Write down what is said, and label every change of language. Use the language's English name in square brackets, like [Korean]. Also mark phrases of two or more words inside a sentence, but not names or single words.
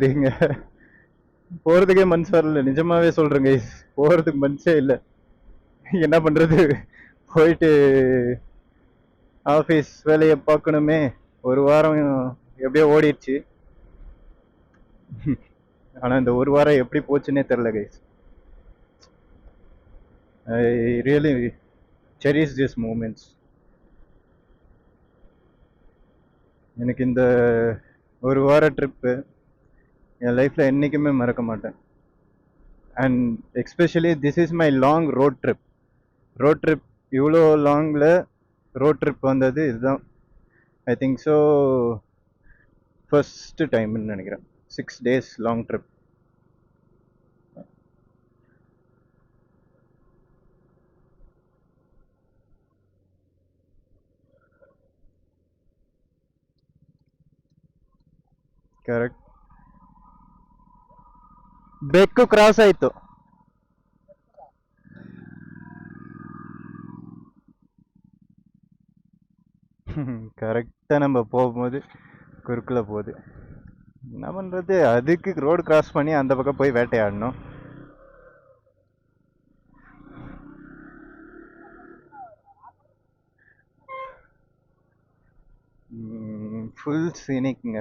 [Tamil] இங்கே போகிறதுக்கே மனசு வரல, நிஜமாகவே சொல்கிறேங்க, போகிறதுக்கு மனசே இல்லை. என்ன பண்ணுறது, போயிட்டு ஆஃபீஸ் வேலையை பார்க்கணுமே. ஒரு வாரம் எப்படியோ ஓடிடுச்சு. ஆனால் இந்த ஒரு வாரம் எப்படி போச்சுன்னே தெரில கைஸ். [English] I really cherish this moments. [Tamil] எனக்கு இந்த ஒரு வார ட்ரிப்பு என் லைஃப்பில் என்றைக்குமே மறக்க மாட்டேன். [English] and especially this is my long road trip. [Tamil] இவ்வளோ லாங்கில் [English] road trip [Tamil] வந்தது இதுதான். [English] I think so first time நினைக்கிறேன். 6 days long trip. [Kannada] ಕರೆಕ್ಟ್. ಬೆಕ್ಕು ಕ್ರಾಸ್ ಆಯಿತು. [Tamil] கரெக்டாக நம்ம போகும்போது குறுக்கில் போகுது. என்ன பண்ணுறது, அதுக்கு [English] road cross [Tamil] பண்ணி அந்த பக்கம் போய் வேட்டையாடணும். [English] full scenic.